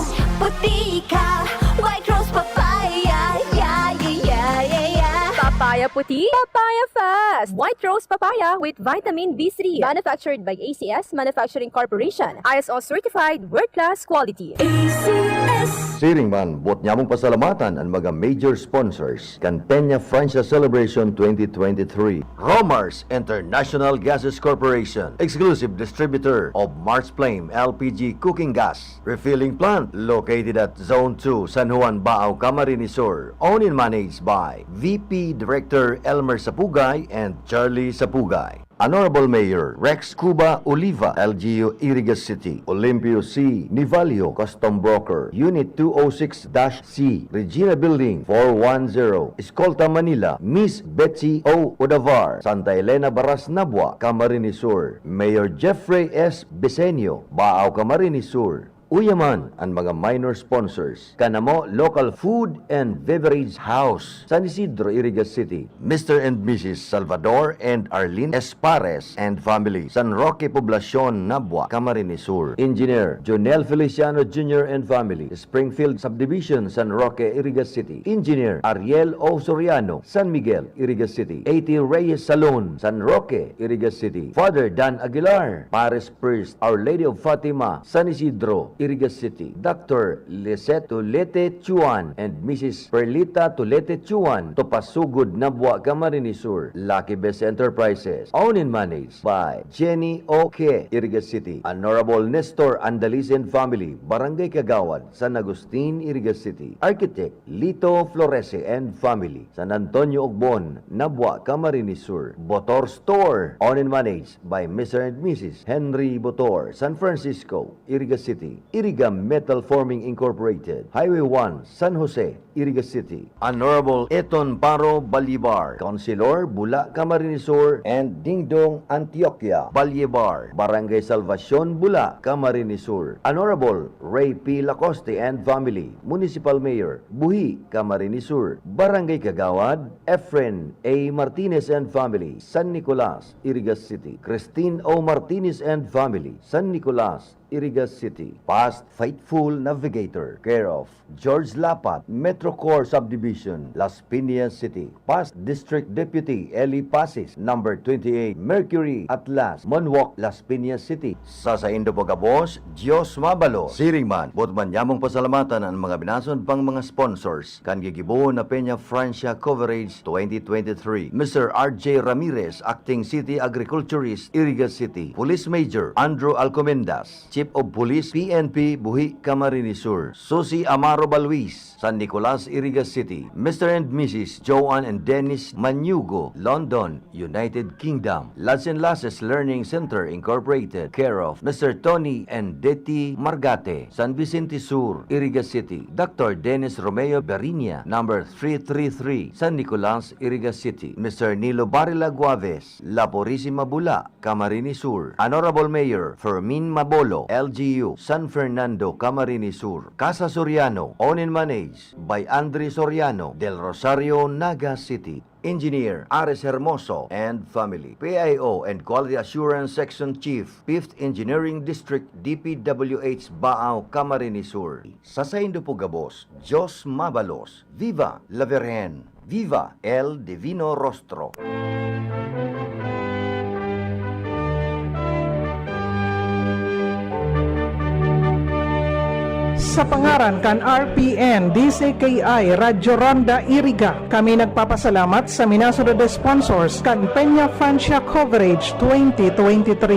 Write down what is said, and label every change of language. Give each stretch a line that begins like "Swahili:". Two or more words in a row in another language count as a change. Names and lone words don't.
Bikol: Puti ka,
English: white rose papaya, yeah, yeah, yeah, yeah, yeah.
Bikol: Papaya puti,
English: papaya fast. White Rose Papaya with vitamin B3. Manufactured by ACS Manufacturing Corporation. ISO certified, world-class quality. ACS.
Bikol: Siring man, buot niya mong pasalamatan ang mga
English: major sponsors.
Bikol: Cantenia Francia Celebration 2023.
English: Romars International Gases Corporation. Exclusive distributor of Mars Flame LPG cooking gas. Refilling plant located at Zone 2, San Juan, Baao, Camarines Sur. Owned and managed by VP Director Elmer Sapugay and Charlie Sapugay. Honorable Mayor Rex Cuba Oliva, LGU Iriga City. Olympio C. Nivalio, Custom Broker, Unit 206-C, Regina Building 410, Escolta, Manila. Miss Betsy O. Odavar, Santa Elena Baras, Nabua, Camarines Sur. Mayor Jeffrey S.
Bikol: Besenio, Baao, Camarines Sur. Uyaman ang mga
English: minor sponsors. Kanamo Local Food and Beverage House, San Isidro, Iriga City. Mr. and Mrs. Salvador and Arlene Espares and family, San Roque Poblacion, Nabua, Camarines Sur. Engineer Jonel Feliciano Jr. and family, Springfield Subdivision, San Roque, Iriga City. Engineer Ariel O. Soriano, San Miguel, Iriga City. A.T. Reyes Salon, San Roque, Iriga City. Father Dan Aguilar, Paris Priest, Our Lady of Fatima, San Isidro, Iriga City. Dr. Lisette Tulete Chuan and Mrs. Perlita Tulete Chuan, Topasugod, Nabua, Camarines Sur. Lucky Best Enterprises. Owned and managed by Jenny O.K., Iriga City. Honorable Nestor Andaliz and family, Barangay Kagawad, San Agustin, Iriga City. Architect Lito Florese and family, San Antonio Ogbon, Nabua, Camarines Sur. Botor Store. Owned and managed by Mr. and Mrs. Henry Botor, San Francisco, Iriga City. Iriga Metal Forming Incorporated, Highway 1, San Jose, Iriga City. Honorable Eton Paro Balibar, Councilor, Bula, Camarines Sur, and Dingdong Antioquia, Balyebar, Barangay Salvacion, Bula, Camarines Sur. Honorable Ray P. Lacoste and family, Municipal Mayor, Buhi, Camarines Sur. Barangay Kagawad, Efren A. Martinez and family, San Nicolas, Iriga City. Christine O. Martinez and family, San Nicolas, Iriga City. Past Faithful Navigator, care of George Lapat, Metro Core Subdivision, Las Piñas City. Past District Deputy Eli Pasis, number 28, Mercury Atlas, Monwalk, Las Piñas City.
Bikol: Sa Indo Pagabos, Diyos Mabalo, Siringman, butman yamong pasalamatan ang mga binasod pang mga sponsors. Kan gigibuo na Peña Francia Coverage 2023.
English: Mr. R.J. Ramirez, Acting City Agriculturist, Iriga City. Police Major Andrew Alcomendas, Chief of Police PNP Buhi Camarines Sur. Susi Amaro Balwis, San Nicolas, Iriga City. Mr. and Mrs. Joanne and Dennis Manyugo, London, United Kingdom. Lads and Lasses Learning Center Incorporated, care of Mr. Tony and Deti Margate, San Vicente Sur, Iriga City. Dr. Dennis Romeo Berinia, number 333, San Nicolas, Iriga City. Mr. Nilo Barila Guaves, La Purísima Bula, Camarines Sur. Honorable Mayor Fermin Mabolo, LGU, San Fernando, Camarines Sur. Casa Soriano, owned and managed by Andre Soriano, Del Rosario, Naga City. Engineer Ares Hermoso and family. PIO and Quality Assurance Section Chief, 5th Engineering District, DPWH Baao, Camarines Sur.
Bikol: Sa Indo Pugabos, Diyos Mabalos.
Spanish: Viva la Virgen. Viva el Divino Rostro.
Bikol: Sa pangaran kan RPN, DCKI, Radyo Ronda Iriga, kami nagpapasalamat sa minasunod na sponsors kan Peña Francia Coverage 2023.